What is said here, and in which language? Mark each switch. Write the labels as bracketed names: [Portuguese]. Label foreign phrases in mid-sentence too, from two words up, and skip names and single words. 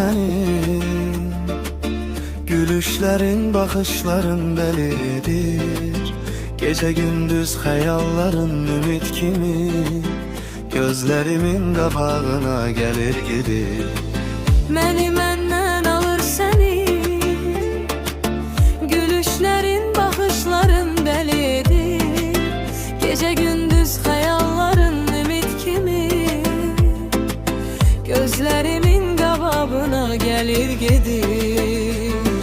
[Azerbaijani] kimin? [Turkish] Gülüşlerin, bakışların delidir. Gece gündüz hayalların ümit kimin? Gözlerimin kapağına gelir gidir. [Azerbaijani] Məni məndən alır səni, gülüşlərin, baxışların dəlidir. Gecə gündüz xəyalların ümid kimi, gözlərimin qabağına gəlir gedir.